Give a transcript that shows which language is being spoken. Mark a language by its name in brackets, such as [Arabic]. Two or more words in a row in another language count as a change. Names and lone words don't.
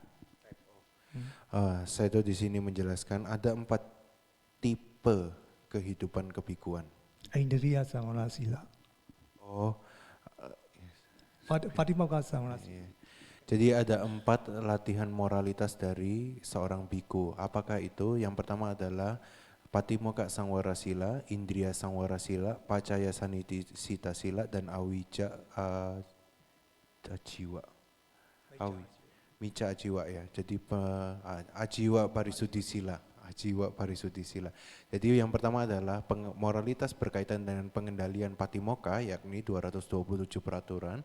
[Indonesian] Sayadaw di sini menjelaskan ada 4 tipe kehidupan kebikuan. [Pali] Indriya samvara sila. Oh, Patimokkha samvara sila. [Indonesian] iya. Jadi ada 4 latihan moralitas dari seorang biku. Apakah itu? Yang pertama adalah [Pali] Patimokkha Sangwara Sila, Indriya Sangwara Sila, Pacaya Sanitita Sila, dan Awija Ajiwa. Mica Ajiwa [Indonesian] ya. Jadi [Pali] Ajiwa Parisuddhi Sila. Ajiwa Parisuddhi Sila. [Indonesian] Jadi yang pertama adalah moralitas berkaitan dengan pengendalian Patimokkha, yakni 227 peraturan.